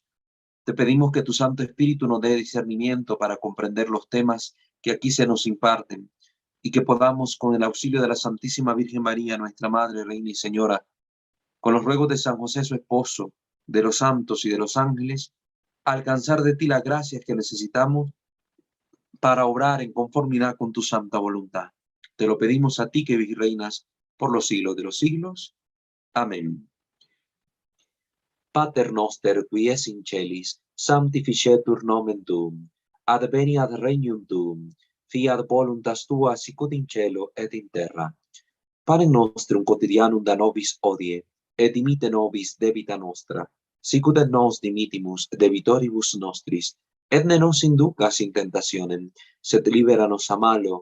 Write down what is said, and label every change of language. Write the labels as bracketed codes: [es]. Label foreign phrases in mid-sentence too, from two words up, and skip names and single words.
[es] Te pedimos que tu Santo Espíritu nos dé discernimiento para comprender los temas que aquí se nos imparten y que podamos, con el auxilio de la Santísima Virgen María, nuestra Madre, Reina y Señora, con los ruegos de San José, su esposo, de los santos y de los ángeles, alcanzar de ti las gracias que necesitamos para obrar en conformidad con tu santa voluntad. Te lo pedimos a ti que reinas por los siglos de los siglos. Amén. [la] Pater noster, qui es in celis, sanctificetur nomen tuum, adveniat regnum tuum, fiat voluntas tua sicut in cielo et in terra. Panem nostrum quotidianum da nobis hodie, et dimite nobis debita nostra, sicut et nos dimitimus debitoribus nostris, et ne nos inducas in tentationem, sed libera nos a malo.